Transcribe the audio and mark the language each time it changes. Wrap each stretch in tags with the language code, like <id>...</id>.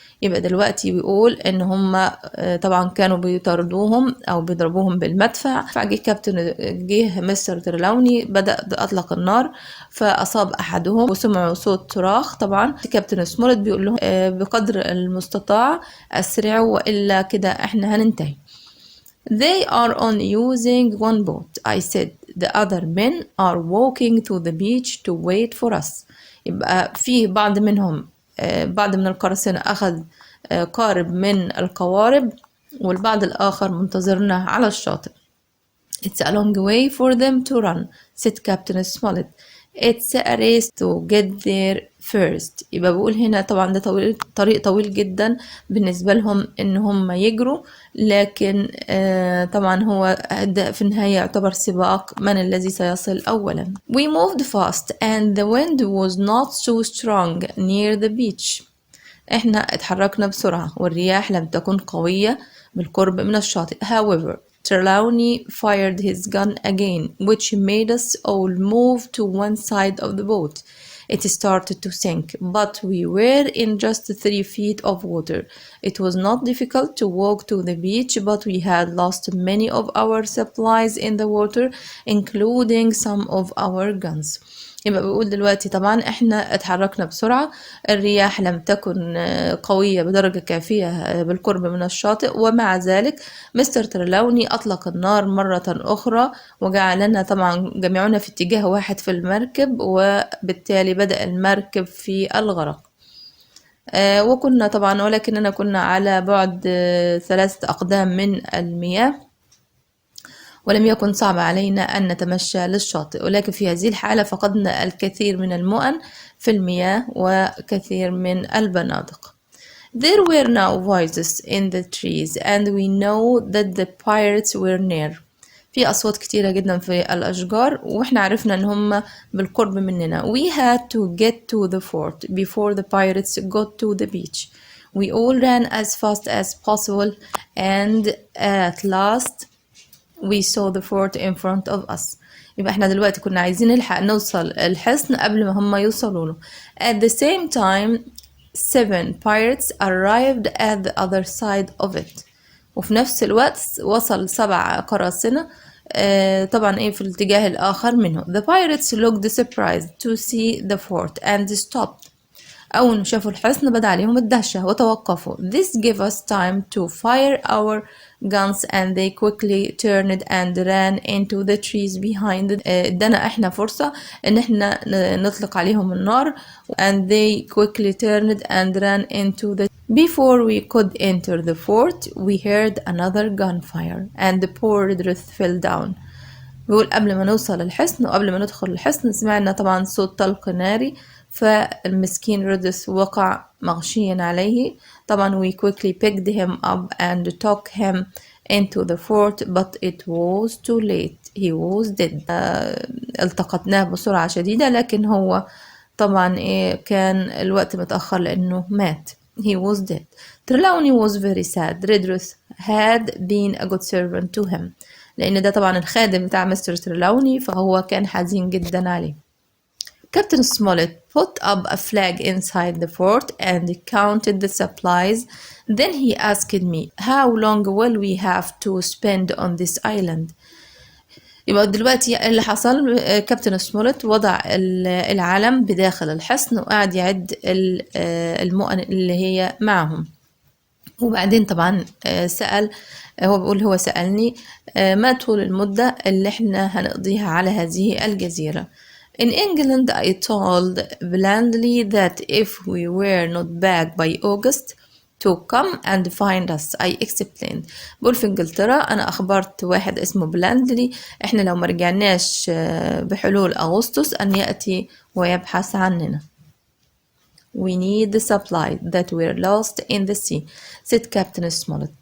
<ar>يبقى دلوقتي بيقول ان هم طبعا كانوا بيطاردوهم او بيضربوهم بالمدفع، فجه مستر تريلاوني بدأ اطلق النار فاصاب احدهم وسمعوا صوت صراخ. طبعا كابتن سمولت بيقول لهم بقدر المستطاع اسرعوا والا كده احنا هننتهي.</ar> <en>They are only using one boat, I said. The other men are walking to the beach to wait for us.</en> <ar>يبقى في بعض منهم بعض من القراصنة أخذ قارب من القوارب والبعض الآخر منتظرنا على الشاطئ.</ar> <en>It's a long way for them to run, said Captain Smollett. It's a race to get there first.</en> <ar>يبقى بقول هنا طبعا ده طريق طويل جدا بالنسبة لهم إن هم يجروا، لكن طبعا هو في النهاية يعتبر سباق من الذي سيصل أولا.</ar> <en>We moved fast and the wind was not so strong near the beach.</en> <ar>احنا اتحركنا بسرعة والرياح لم تكن قوية بالقرب من الشاطئ.</ar> <en>However, Trelawney fired his gun again, which made us all move to one side of the boat. It started to sink, but we were in just 3 feet of water. It was not difficult to walk to the beach, but we had lost many of our supplies in the water, including some of our guns.</en> <ar>يبقى بيقول دلوقتي طبعا احنا اتحركنا بسرعة، الرياح لم تكن قوية بدرجة كافية بالقرب من الشاطئ، ومع ذلك مستر تريلاوني أطلق النار مرة أخرى وجعلنا طبعا جميعنا في اتجاه واحد في المركب، وبالتالي بدأ المركب في الغرق. وكنا طبعا ولكننا كنا على بعد 3 أقدام من المياه، ولم يكن صعب علينا أن نتمشى للشاطئ، ولكن في هذه الحالة فقدنا الكثير من المؤن في المياه وكثير من البنادق.</ar> <en>There were now voices in the trees and we know that the pirates were near.</en> <ar>في أصوات كتيرة جدا في الأشجار وإحنا عرفنا أن هم بالقرب مننا.</ar> <en>We had to get to the fort before the pirates got to the beach. We all ran as fast as possible and at last we saw the fort in front of us.</en> <ar>يبقى احنا دلوقتي كنا عايزين نلحق نوصل الحصن قبل ما هم يوصلوا له.</ar> <en>At the same time 7 pirates arrived at the other side of it.</en> <ar>وفي نفس الوقت وصل 7 قراصنة طبعا في الاتجاه الآخر منه.</ar> <en>The pirates looked surprised to see the fort and stopped.</en> <ar>أول ما شافوا الحصن بدأ عليهم الدهشة وتوقفوا.</ar> <en>This gave us time to fire our guns and they quickly turned and ran into the trees behind.</en> <ar>ادانا احنا فرصة ان احنا نطلق عليهم النار</ar> <en>and they quickly turned and ran into the. Before we could enter the fort we heard another gunfire and the poor Ruth fell down.</en> <ar>بيقول قبل ما نوصل الحصن وقبل ما ندخل الحصن سمعنا طبعا صوت طلق ناري، فالمسكين رودس وقع مغشيا عليه.</ar> <en>طبعا we quickly picked him up and took him into the fort but it was too late, he was dead.</en> <ar>التقطناه بسرعة شديدة لكن هو طبعا كان الوقت متأخر لأنه مات.</ar> <en>he was dead. Trelawney was very sad. Redruth had been a good servant to him.</en> <ar>لأن ده طبعا الخادم بتاع مستر تريلاوني، فهو كان حزين جدا عليه.</ar> <en>Captain Smollett put up a flag inside the fort and counted the supplies. Then he asked me, how long will we have to spend on this island?</en> <ar>يبقى دلوقتي اللي حصل كابتن سمولت وضع العلم بداخل الحصن وقاعد يعد المؤن اللي هي معهم. وبعدين طبعا سأل، هو بيقول هو سألني ما طول المدة اللي احنا هنقضيها على هذه الجزيرة.</ar> <en>In England I told blandly that if we were not back by August to come and find us, I explained.</en> <ar>بقول في انجلترا انا اخبرت واحد اسمه بلاندلي احنا لو مرجعناش بحلول اغسطس ان يأتي ويبحث عننا.</ar> <en>We need the supplies that were lost in the sea, said Captain Smollett.</en>